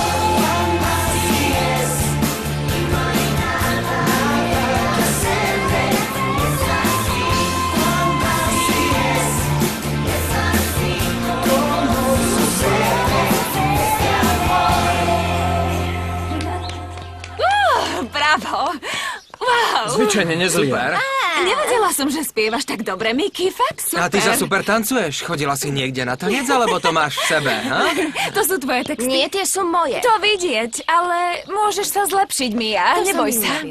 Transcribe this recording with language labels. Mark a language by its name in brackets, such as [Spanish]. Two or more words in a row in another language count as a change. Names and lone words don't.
[Spanish] Así es, y no hay nada que hacerle. Es así como sucede este amor. [Slovak] Bravo! Wow! Zvyčajne nezlý. Super. Nevedela som, že spievaš tak dobre, Mickey, fakt super. A ty sa super tancuješ. Chodila si niekde na tanec, alebo to máš v sebe, ha? To sú tvoje texty. Nie, tie sú moje. To vidieť, ale môžeš sa zlepšiť, Mia. Neboj sa.